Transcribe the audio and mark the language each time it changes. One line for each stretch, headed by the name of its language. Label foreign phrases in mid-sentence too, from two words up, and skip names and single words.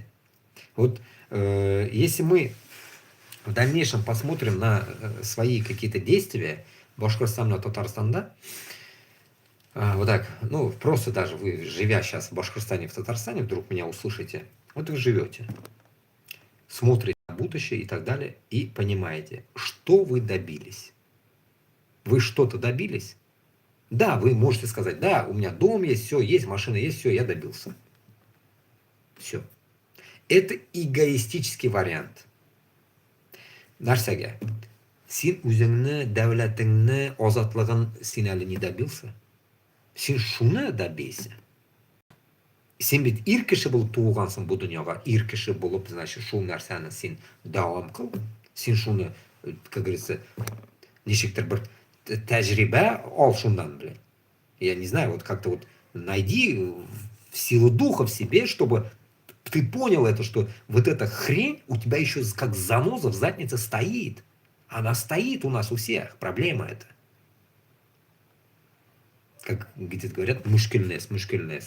Russian: Вот если мы в дальнейшем посмотрим на свои какие-то действия Башкортостана, Татарстана, вот так, ну, просто даже вы, живя сейчас в Башкортостане, в Татарстане, вдруг меня услышите, вот вы живете, смотрите на будущее и так далее, и понимаете, что вы добились. Вы что-то добились? Да, вы можете сказать, да, у меня дом есть, все, есть машина, есть, все, я добился. Все. Это эгоистический вариант.
Tatar: Нәрсәгә? Син үзеңне, дәүләтеңне, азатлыгын син әле
Russian: не добился?
Tatar: Син шуны добейся. Син бит ир кеше булып туылгансың бу дөньяга, ир кеше булып, значит, шул нәрсәне син дәвам кыл. Син шуны,
Russian: как говорится,
Tatar: ничектер бер тәҗрибә ал шундан,
Russian: блин. Я не знаю, вот как-то вот найди в силу духа в себе, чтобы ты понял это, что вот эта хрень у тебя еще как заноза в заднице стоит. Она стоит у нас у всех. Проблема это. Как где-то говорят, мушкельнес, мушкельнес.